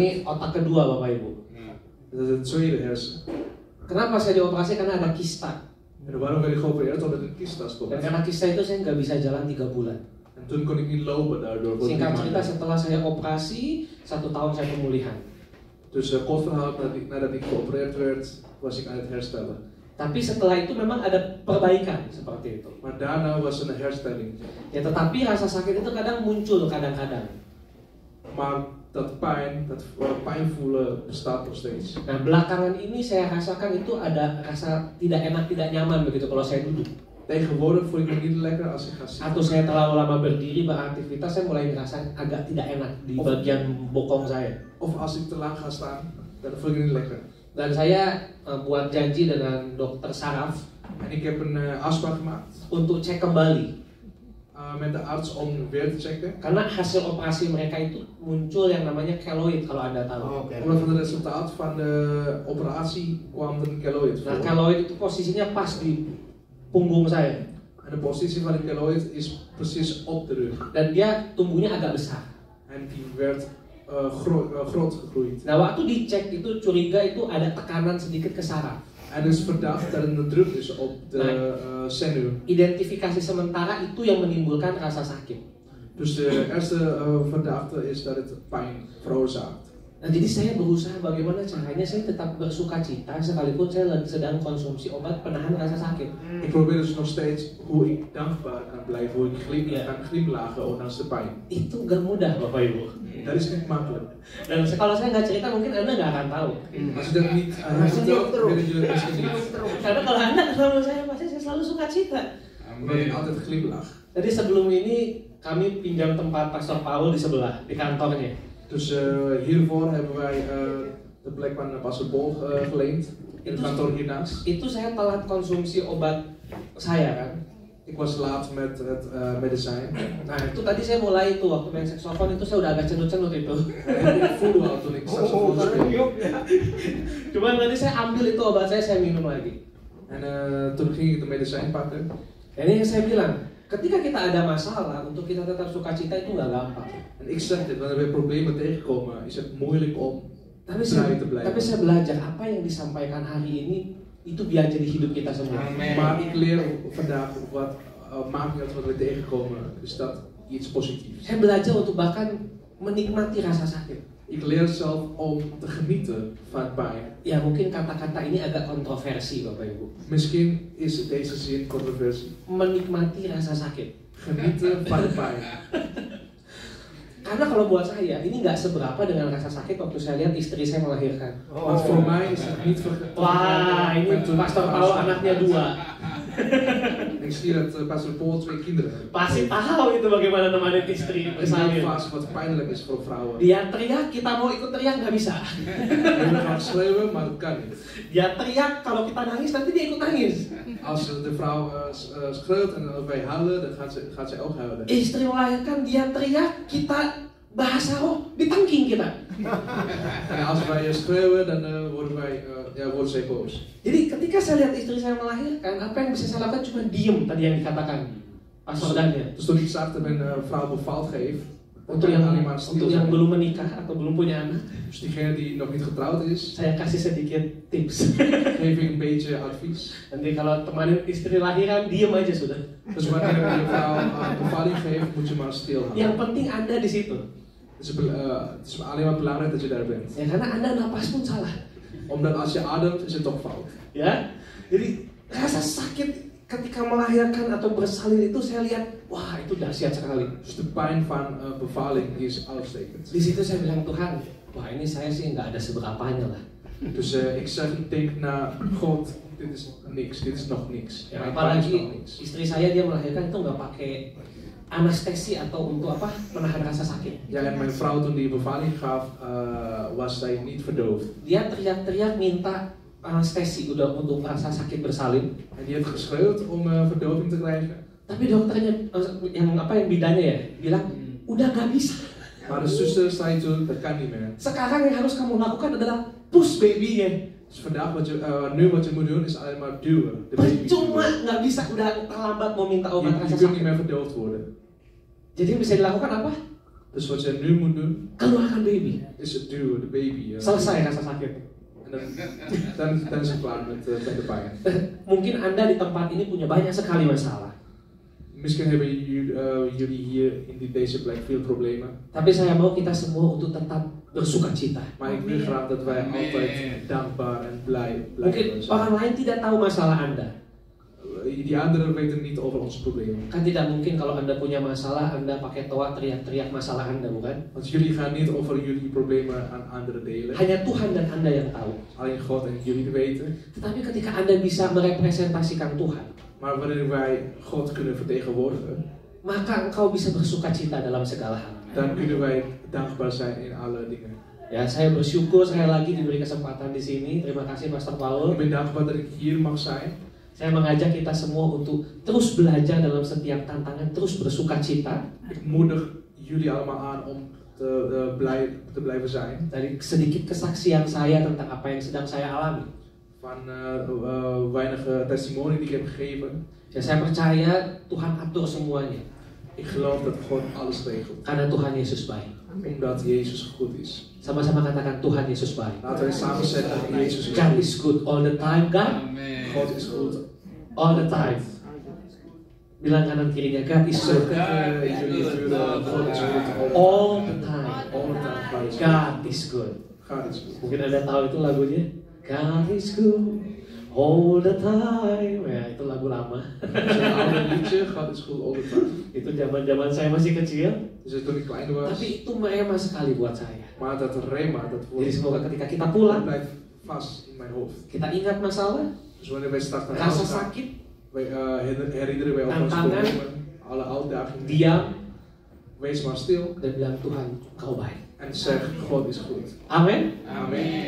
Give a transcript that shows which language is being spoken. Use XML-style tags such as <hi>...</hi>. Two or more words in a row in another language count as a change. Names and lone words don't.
<id>Ini otak kedua Bapak Ibu.</id> <nl>Dat is het tweede hersen.</nl> <id>Kenapa saya dioperasi? Karena ada kista.</id> <nl>En waarom werd ik geopereerd? Omdat een kista stond.</nl> <id>Dan karena kista itu saya nggak bisa jalan 3 bulan.</id> <nl>En toen kon ik niet lopen daardoor.</nl> <id>Singkat cerita, setelah saya operasi 1 tahun saya pemulihan.</id> <nl>Dus kort verhaal, nadat ik geopereerd werd, was ik aan het herstellen.</nl> <id>Tapi setelah itu memang ada perbaikan seperti itu.</id> <nl>Maar daarna was een herstelling.</nl> <id>Ya tetapi rasa sakit itu kadang muncul kadang-kadang.</id> <nl>Maar dat pijn voelen bestaat nog steeds.</nl> <id>Nah belakangan ini saya rasakan itu ada rasa tidak enak, tidak nyaman begitu kalau saya duduk.</id> <nl>Tegenwoordig voel ik me niet lekker als ik ga zitten.</nl> <id>Atau saya terlalu lama berdiri beraktivitas, saya mulai ngerasa agak tidak enak di bagian bokong saya.</id> <nl>Of als ik te lang ga staan, dan voel ik me niet lekker.</nl> <id>Dan saya buat janji dengan dokter saraf.</id> <nl>En ik heb een afspraak gemaakt</nl> <id>Untuk cek kembali.</id> <nl>Met de arts om weer te checken.</nl> <id>Karena hasil operasi mereka itu muncul yang namanya keloid kalau Anda tahu.</id> <nl>Omdat van het resultaat van de operatie kwam er een keloid</nl> <id>Nah</id> <nl>voor.</nl> <id>keloid itu posisinya pas di punggung saya.</id> <nl>En de positie van de keloid is precies op de rug.</nl> <id>Dan dia tumbuhnya agak besar.</id> <nl>En die werd groot gegroeid.</nl> <id>Nah waktu dicek itu curiga itu ada tekanan sedikit ke saraf.</id> <nl>En dus verdacht dat er een druk is op de zenuw.</nl> <id>Identifikasi sementara itu yang menimbulkan rasa sakit.</id> <nl>Dus de eerste verdachte is dat het pijn veroorzaakt.</nl> <id>Nah jadi saya berusaha bagaimana caranya saya tetap bersukacita sekalipun saya sedang konsumsi obat penahan rasa sakit.</id> <nl>Ik probeer dus nog steeds hoe ik dankbaar kan blijven, hoe ik kan glimlachen ondanks de pijn.</nl> <id>Itu gak mudah Bapak Ibu.</id> <nl>Dat is niet makkelijk.</nl> <id>Dan kalau saya nggak cerita mungkin Anda nggak akan tahu.</id> <nl>Als je dat niet vertelt, willen jullie het misschien niet.</nl> <id>Karena kalau Anda ketemu saya pasti saya selalu sukacita.</id> <nl>Omdat ik altijd glimlach.</nl> <id>Jadi sebelum ini kami pinjam tempat Pastor Paul di sebelah di kantornya.</id> <nl>Dus hiervoor hebben wij de plek van Pastor Paul geleend. In het kantoor hiernaast.</nl> <id>Itu saya telat konsumsi obat saya kan.</id> <nl>Ik was laat met het medicijn.</nl> <id>Nah itu tadi saya mulai itu waktu main saxophone itu saya udah agak cenut-cenut itu.</id> <nl>Ik voelde al toen ik saxofoon speelde.</nl> <id>Cuman nanti saya ambil itu obat saya minum lagi.</id> <nl>En toen ging ik de medicijn pakken.</nl> <id>Dan ini yang saya bilang, ketika kita ada masalah untuk kita tetap sukacita itu nggak gampang.</id> <nl>En ik zeg dit, wanneer we problemen tegenkomen, is het moeilijk om</nl> <id>Tapi</id> <nl>blij te blijven.</nl> <id>saya belajar apa yang disampaikan hari ini itu biar jadi hidup kita semua.</id> <nl>Maar ik leer vandaag wat maakt niet uit wat we tegenkomen, is dat iets positiefs.</nl> <id>Saya belajar untuk bahkan menikmati rasa sakit.</id> <nl>Ik leer zelf om te genieten van pijn.</nl> <id>Ya mungkin kata-kata ini agak kontroversi Bapak Ibu.</id> <nl>Misschien is deze zin controversie.</nl> <id>Menikmati rasa sakit.</id> <nl>Genieten van pijn.</nl> <id>Karena kalau buat saya ini nggak seberapa dengan rasa sakit waktu saya lihat istri saya melahirkan.</id> <nl>Want voor mij is het niet vergelijkbaar.</nl> <id>Wah, ini Pastor Paul anaknya 2.</id> <nl>Ik zie dat Pastor Paul 2 kinderen heeft.</nl> <id>Pasti tahu itu bagaimana nemanin istri</id> <nl>Het is een</nl> <id>bersalin.</id> <nl>fase wat pijnlijk is voor vrouwen.</nl> <id>Dia teriak, kita mau ikut teriak nggak bisa.</id> <nl>We willen gaan schreeuwen, maar dat kan niet.</nl> <id>Dia teriak, kalau kita nangis nanti dia ikut nangis.</id> <nl>Als de vrouw schreeuwt en wij huilen, dan gaat zij ook huilen.</nl> <id>Istri melahirkan, dia teriak, kita bahasa roh ditangking kita.</id> <nl>En als wij schreeuwen, dan wordt zij boos.</nl> <id>Jadi ketika saya lihat istri saya melahirkan, apa yang bisa saya lakukan cuma diem tadi yang dikatakan Pastor Daniel.</id> <nl>Dus toen ik zag dat mijn vrouw bepaald geeft,</nl> <id>Untuk yang belum menikah atau belum punya anak,</id> <nl>dus diegene die nog niet getrouwd is,</nl> <id>saya kasih sedikit tips.</id> <nl>geef ik een beetje advies.</nl> <id>Nanti kalau temanin istri lahiran, diem aja sudah.</id> <nl>Dus wanneer je vrouw bevalling geeft, moet je maar stil houden.</nl> <id>Yang penting Anda di situ.</id> <nl>Het is alleen maar belangrijk dat je daar bent.</nl> <id>Ya, karena Anda napas pun salah.</id> <nl>Omdat als je ademt, is het toch fout.</nl> <id>Ya, jadi rasa sakit ketika melahirkan atau bersalin itu saya lihat, wah itu dahsyat sekali.</id> <nl>Dus de pijn van bevalling is uitstekend.</nl> <id>Di situ saya bilang, Tuhan, wah ini saya sih nggak ada seberapanya lah.</id> <nl>Dus ik denk naar God, dit is niks, dit is nog niks.</nl> <id>Ya,</id> <nl>Mijn pijn is nog</nl> <id>apalagi</id> <nl>niks.</nl> <id>istri saya dia melahirkan itu nggak pakai anestesi atau untuk apa menahan rasa sakit.</id> <nl>Ja, en mijn vrouw toen die bevalling gaf, was zij niet verdoofd.</nl> <id>Dia teriak-teriak minta anestesi udah untuk rasa sakit bersalin.</id> <nl>En die heeft geschreeuwd om verdoving te krijgen.</nl> <id>Tapi dokternya yang bidannya ya bilang udah nggak bisa.</id> <nl>Maar de zuster zei toen, dat kan niet meer.</nl> <id>Sekarang yang harus kamu lakukan adalah</id> <en>push babynya.</en> <nl>Dus vandaag nu wat je moet doen is alleen maar duwen. De baby.</nl> <id>Percuma nggak bisa, udah terlambat mau minta obat</id> <nl>Je</nl> <id>rasa</id> <nl>kunt niet</nl> <id>sakit.</id> <nl>meer verdoofd worden.</nl> <id>Jadi yang bisa dilakukan apa?</id> <nl>Dus wat je nu moet doen</nl> <id>Keluarkan baby.</id> <nl>is het duwen, de baby.</nl> <id>Selesai rasa sakit.</id> <nl>En dan is het klaar met de pijn.</nl> <id>Mungkin Anda di tempat ini punya banyak sekali masalah.</id> <nl>Misschien hebben jullie hier in deze plek veel problemen.</nl> <id>Tapi saya mau kita semua untuk tetap bersuka cita.</id> <nl>Maar ik wil graag dat wij altijd dankbaar en blij</nl> <id>Mungkin</id> <nl>zijn.</nl> <id>orang lain tidak tahu masalah Anda.</id> <nl>Die anderen weten niet over onze problemen.</nl> <id>Kan tidak mungkin kalau Anda punya masalah, Anda pakai toa teriak-teriak masalah Anda, bukan?</id> <nl>Want jullie gaan niet over jullie problemen aan anderen delen.</nl> <id>Hanya Tuhan dan Anda yang tahu.</id> <nl>Alleen God en jullie weten.</nl> <id>Tetapi ketika Anda bisa merepresentasikan Tuhan,</id> <nl>Maar wanneer wij God kunnen vertegenwoordigen,</nl> <id>maka engkau bisa bersuka cita dalam segala hal.</id> <nl>dan kunnen wij dankbaar zijn in alle dingen.</nl> <id>Ya, saya bersyukur sekali lagi diberi kesempatan di sini. Terima kasih Pastor Paul.</id> <nl>Ik ben dankbaar dat ik hier mag zijn.</nl> <id>Saya mengajak kita semua untuk terus belajar dalam setiap tantangan, terus bersuka cita.</id> <nl>Ik moedig jullie allemaal aan om te blijven zijn.</nl> <id>Dari sedikit kesaksian saya tentang apa yang sedang saya alami.</id> <nl>Van weinige testimonies die ik heb gegeven.</nl> <id>Ya, saya percaya Tuhan atur semuanya.</id> <nl>Ik geloof dat God alles regelt.</nl> <id>Karena Tuhan Yesus baik.</id> <nl>Omdat Jezus goed is.</nl> <id>Sama-sama katakan Tuhan Yesus baik.</id> <nl>Laten we samen zeggen, Jezus is</nl> <en>God</en> <nl>goed.</nl> <en>is good all the time, God.</en> <nl>God is goed.</nl> <en>All the time.</en> <id>Bilang kanan kirinya,</id> <en>God is good.</en> <nl>Jullie buren, God is goed.</nl> <en>All the time. All the time. God is good.</en> <nl>God is goed.</nl> <id>Mungkin Anda tahu itu lagunya.</id> <en>God is good all the time.</en> <id>Ya, itu lagu lama.</id> <nl>Dat is een oude liedje, God is goed</nl> <en>all the time.</en> <id>Itu zaman-zaman saya masih kecil.</id> <nl>Dus toen ik klein was.</nl> <id>Tapi itu merema sekali buat saya.</id> <nl>Maar dat rema, dat</nl> <id>Jadi</id> <nl>woord,</nl> <id>semoga ketika kita</id> <nl>dat</nl> <id>pulang,</id> <nl>blijft vast in mijn hoofd.</nl> <id>kita ingat masalah,</id> <nl>Dus wanneer wij straks naar</nl> <id>rasa</id> <nl>huis gaan,</nl> <id>sakit,</id> <nl>herinneren wij ons</nl> <id>Tantangan.</id> <nl>problemen, alle uitdagingen.</nl> <id>diam,</id> <nl>Wees maar stil</nl> <id>dan bilang Tuhan, Kau baik.</id> <nl>en zeg, God is goed.</nl> <id>Amin.</id> <nl>Amen.</nl>